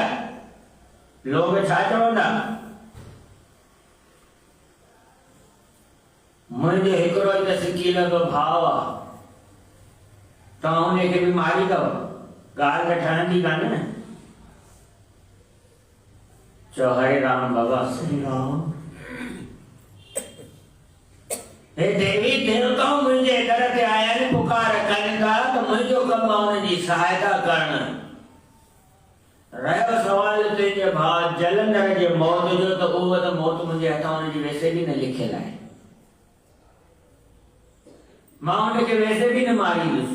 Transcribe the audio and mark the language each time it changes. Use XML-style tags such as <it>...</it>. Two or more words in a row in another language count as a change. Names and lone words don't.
<sd>लोग छा चवंदा? मुंहिंजो हिकिड़ो ई त सिकी लॻो भाउ आहे, तव्हां हुनखे बि मारींदव, ॻाल्हि त ठहंदी कान न। चओ हरे राम बाबा। श्री राम। हे देवी देवताऊं मुंहिंजे दर ते आया आहिनि, पुकार कनि था त मुंहिंजो कमु आहे उन्हनि जी सहायता करणु। रहियो सवाल तुंहिंजे भाउ जलंधर जे मौत जो, त उहो त मौत मुंहिंजे हथां हुनजी वैसे बि न लिखियल आहे। मां हुनखे वैसे बि न मारींदुसि।</sd>